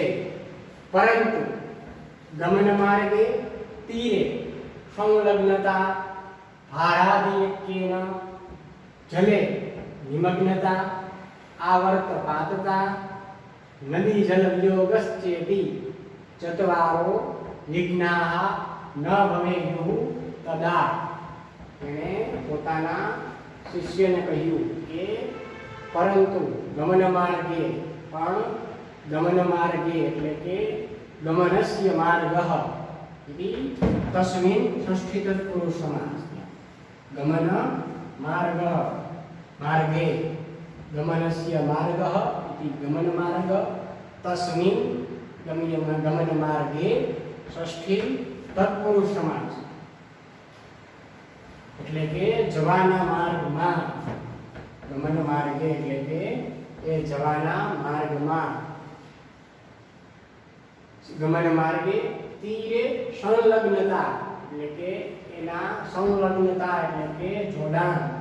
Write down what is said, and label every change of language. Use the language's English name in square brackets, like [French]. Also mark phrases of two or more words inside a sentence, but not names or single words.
[Sanskrit] પરંતુ ગમન માર્ગે તીરે સંલગ્નતા ભારાદિયક્યેન જલે નિમગ્નતા આવર્તપાતતા નદી જલ વિયોગશ્ચેતિ ચત્વારો વિઘ્નાઃ ન ભવેયુઃ તદા. [Gujarati] એણે પોતાના શિષ્યને કહ્યું કે પરંતુ ગમન માર્ગે, પણ ગમન માર્ગે એટલે કે [Sanskrit] ગમનસ્ય માર્ગઃ इति तस्मिन् षष्ठी तत्पुरुष समास. गमन मार्ग मार्गे गमनस्य मार्गः इति गमन मार्ग तस्मिन् गमन मार्गे षष्ठी तत्पुरुष समास. [Gujarati] એટલે કે જવાના માર્ગમાં. ગમન માર્ગે એટલે કે એ જવાના માર્ગમાં. [Sanskrit] ગમન માર્ગે તીરે સંલગ્નતા [Gujarati] એટલે કે એના સંલગ્નતા એટલે કે જોડાણ.